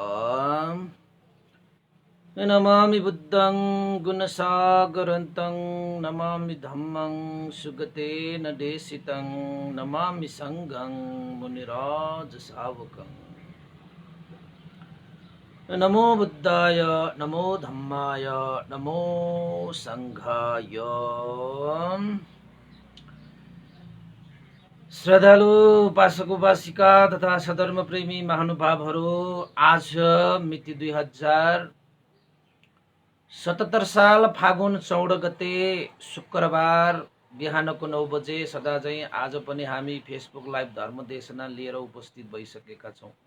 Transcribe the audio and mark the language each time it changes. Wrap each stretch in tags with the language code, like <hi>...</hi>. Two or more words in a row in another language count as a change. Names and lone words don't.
<pi>नमामि बुद्धं गुणसागरन्तं नमामि धम्मं सुगतेन देशितं नमामि संघं मुनिराज सावकं। नमो बुद्धाय नमो धम्माय नमो संघाय।</pi> <ne>श्रद्धालु उपासक उपासिका तथा सधर्म प्रेमी महानुभावहरू, आज मिति 2077 साल फागुन 14 गते शुक्रबार बिहानको 9 बजे सदा चाहिँ आज पनि हामी फेसबुक लाइभ धर्म देशना लिएर उपस्थित भइसकेका छौँ।</ne>